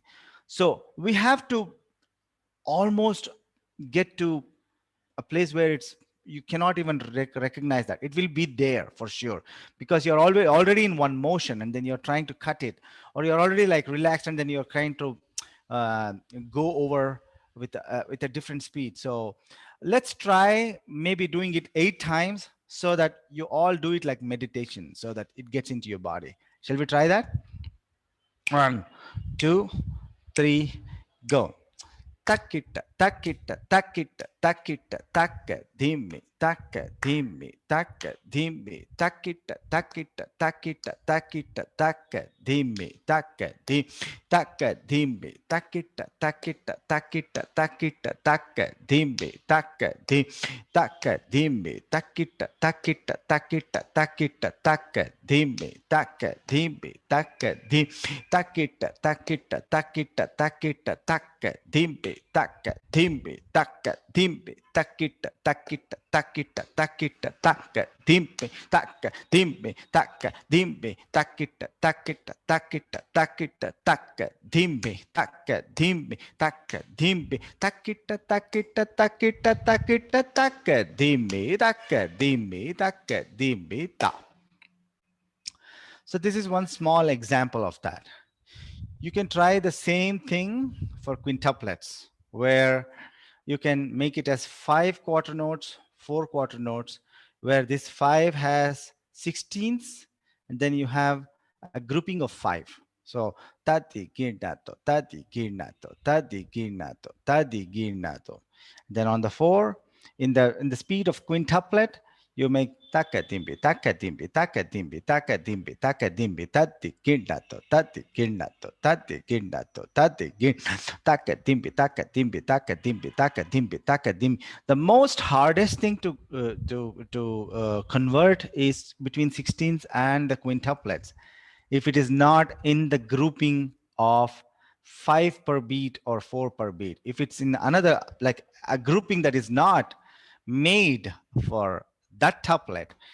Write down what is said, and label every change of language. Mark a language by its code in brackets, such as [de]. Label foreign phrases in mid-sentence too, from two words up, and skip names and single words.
[en] So we have to almost get to a place where it's you cannot even recognize that it will be there for sure, because you're already in one motion and then you're trying to cut it, or you're already like relaxed and then you're trying to go over with a different speed. So let's try maybe doing it 8 times so that you all do it like meditation, so that it gets into your body. Shall we try that? 1, 2, 3, go. Takita, takita, takita, takita, taka, dhimi, taka, dhimi, taka, dhimi, takita, takita, takita, takita, taka, dhimi, taka, dhimi, taka, dhimi, takita, takita, takita, takita, taka, dhimi, taka, dhimi, taka, dhimi, takita, takita, takita, takita, taka, dhimi, taka, dhimi, taka, dhimi, takita, takita, takita, takita, taka, dhimi, taka, dhimi, taka, dhimi, takita, takita, takita, takita, taka, dhimi, taka, dhimi, taka, dhimi, takita, takita, takita, takita, taka, dhimi, taka, dhimi, taka, dhimi, takita, takita, takita, takita, taka, dhimi, taka, dhimi, taka, dhimi, ta. So this is one small example of that. You can try the same thing for quintuplets, where you can make it as 5 quarter notes, 4 quarter notes, where this 5 has 16ths, and then you have a grouping of 5. So tati girnato, tati girnato, tati girnato, tati girnato. Then on the 4, in the speed of quintuplet, you make taka dimbi, taka dimbi, taka dimbi, taka dimbi, taka dimbi, tati girnato, tati girnato, tati girnato, tati girnato, taka dimbi, taka dimbi, taka dimbi, taka dimbi, taka dimbi. The most hardest thing to convert is between 16ths and the quintuplets, if it is not in the grouping of 5 per beat or 4 per beat. If it's in another, like a grouping that is not made for that tuplet.